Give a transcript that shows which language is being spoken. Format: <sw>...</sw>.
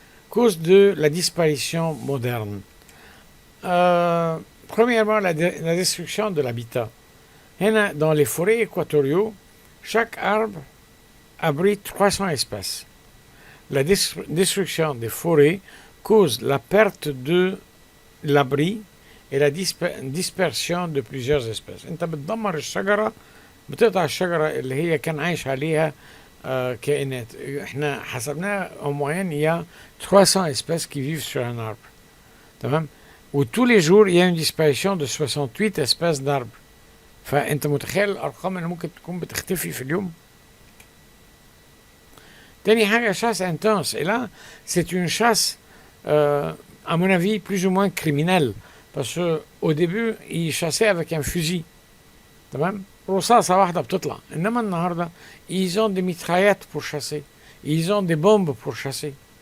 <fr>Cause de la disparition moderne. Premièrement, la destruction de l'habitat. Dans les forêts équatoriaux, chaque arbre abrite 300 espèces. La destruction des forêts cause la perte de l'abri et la dispersion de plusieurs espèces.</fr> <ar>انت بتدمر الشجرة، بتقطع الشجرة اللي هي كان عايش عليها كائنات. احنا حسبناها</ar> <fr>en moyenne il y a 300 espèces qui vivent sur un arbre. تمام؟ où tous les jours il y a une disparition de 68 espèces d'arbres.</fr> <ar>فانت متخيل الارقام اللي ممكن تكون بتختفي في اليوم؟ تاني حاجة</ar> <fr>chasse intense. Et là, c'est une chasse, à mon avis, plus ou moins criminelle. Parce qu'au début, ils chassaient avec un fusil.</fr> <ar>تمام؟ رصاصة واحدة بتطلع. إنما النهاردة,</ar> <fr>ils ont des mitraillettes pour chasser. Ils ont des bombes pour chasser.</fr>